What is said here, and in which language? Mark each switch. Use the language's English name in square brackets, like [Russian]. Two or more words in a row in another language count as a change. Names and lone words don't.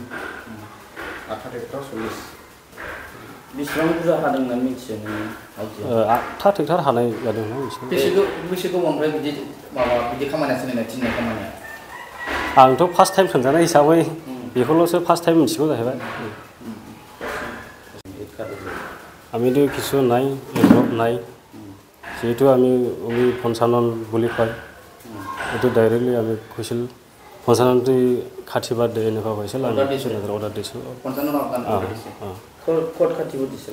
[Bodo] 8 ट्रेक्टर 40। बेसेबां बुरजा हादों होननानै मिथियो नोङो? 8 ट्रेक्टर हानाय जादों होनना मिथियो। बेसे गोबावनिफ्राय बिदि खामानिया सोलिनाय, थिननाय खामानिया? आंथ' [English] first time [Bodo] खोन्थानाय हिसाबै बेखौल'सो [English] first time [Bodo] मिथिगौ जाहैबाय। [Assamese] আমিতো কিছু নাই, এডভান্স নাই, যেহেতু আমি পঞ্চানন বুলি কয়, এইটো ডাইৰেক্টলি আমি কৈছিল পঞ্চাননটো খাতি বাদ দে এনেকুৱা কৈছিল, আমি অৰ্ডাৰ দিছিল। ক'ত খাতি বাদ দিছিল?